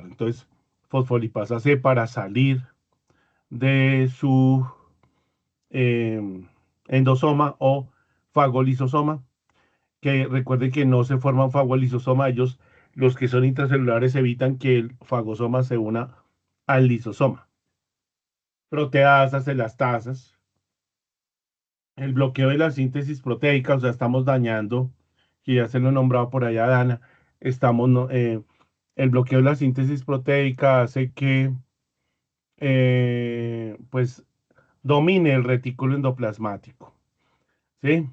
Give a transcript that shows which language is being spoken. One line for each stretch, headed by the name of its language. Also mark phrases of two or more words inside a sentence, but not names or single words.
Spanish: Entonces, fosfolipasa C para salir de su eh, endosoma o fagolisosoma, que recuerden que no se forma un fagolisosoma, ellos, los que son intracelulares, evitan que el fagosoma se una al lisosoma. Proteasas, elastasas, el bloqueo de la síntesis proteica, o sea, estamos dañando, que ya se lo he nombrado por allá, Dana, estamos, el bloqueo de la síntesis proteica hace que, pues, domine el retículo endoplasmático, ¿sí?